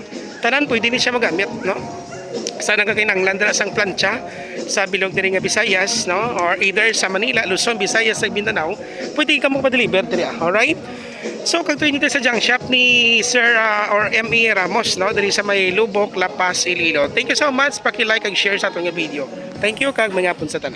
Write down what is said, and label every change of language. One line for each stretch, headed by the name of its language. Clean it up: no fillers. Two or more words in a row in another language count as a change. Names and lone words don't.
Hiligaynon: Tanan pwede ni siya magamit no. Sana ka kinanglan dira sang plancha sa bilog diri nga Visayas no,
English: or either
Hiligaynon: sa Manila, Luzon, Visayas, sa Mindanao, pwede ka mo pa-deliver diri.
English: Alright?
Hiligaynon: So kagtuin nito sa
English: junk shop
Hiligaynon: ni Sir or MA Ramos no, diri sa may Lubok, Lapas, Iloilo.
English: Thank you so much,
Hiligaynon: paki-like ag share sa atong video.
English: Thank you
Hiligaynon: kag mga pun sa tanan.